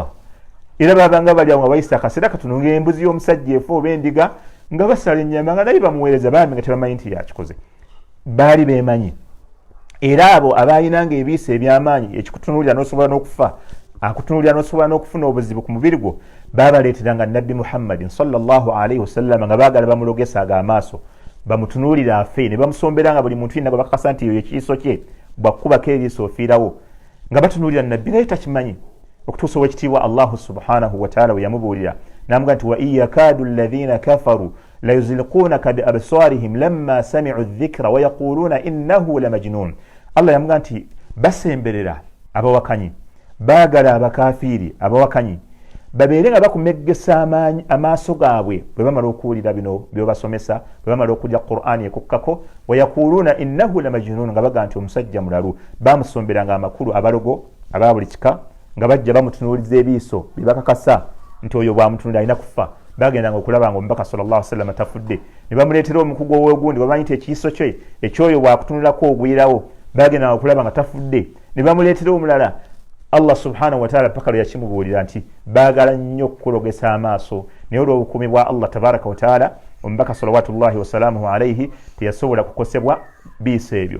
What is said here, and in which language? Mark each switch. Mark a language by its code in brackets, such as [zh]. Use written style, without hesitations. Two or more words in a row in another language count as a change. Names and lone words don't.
[lg] Era babanga bali awo nga bayisa akaseera katono ng'embuzi y'omusajja efa oba endiga nga basala ennyama nga naye bamuweereza, bambi nga tebamanyi nti yakikoze. Baali beemanyi. Era abo abaalinanga ebiiso eby'amaanyi, ekikutunuulira n'osobola n'okufa, akutunuulira n'osobola n'okufuna obuzibu ku mubiri gwo, baabaleeteranga Nabbi Muhammadin [ar] صلى الله عليه وسلم [lg] nga baagala bamulogesa amaaso, bamutunuulire afe, ne bamusomberanga buli muntu yenna gwe bakakasa nti eyo ekiiso kye bwakubako eriiso ofiirawo, nga batunuulira Nabbi naye takimanyi, okutuusa ow'ekitiibwa Allahu [ar] سبحانه وتعالى [lg] we yamubuulira n'amugamba nti [ar] وإن يكاد الذين كفروا ليزلقونك بأبصارهم لما سمعوا الذكر ويقولون إنه لمجنون. [lg] Allah yamugamba nti basemberera abawakanyi, baagala abakafiiri abawakanyi babeere nga bakumeggesa amaaso gaabwe bwe bamala okuwulira bino byobasomesa, bwe bamala okulya Qur'ani ekukkako, [ar] ويقولون إنه لمجنون, [lg] nga bagamba nti omusajja mulalu. Bamusomberanga amakulu abalogo aba buli kika nga bajja bamutunuuliza ebiiso bye bakakasa nti oyo bwamutunuulira alina kufa. Bagendanga okulaba nga omubaka [ar] صلى الله عليه وسلم [lg] tafudde, ne bamuleetera omukugu ow'ogundi bamanyi nti ekiiso kye ekyoyo bwakutunulako ogwirawo, bagendanga okulaba nga tafudde, ne bamuleetera omulala. Allah [ar] سبحانه وتعالى [lg] paka lwe yakimubuulira nti baagala nnyo okukulogesa amaaso, naye olw'obukuumi bwa Allah [ar] تبارك وتعالى [lg] omubaka [ar] صلوات الله وسلامه عليه [lg] teyasobola kukosebwa biiso ebyo.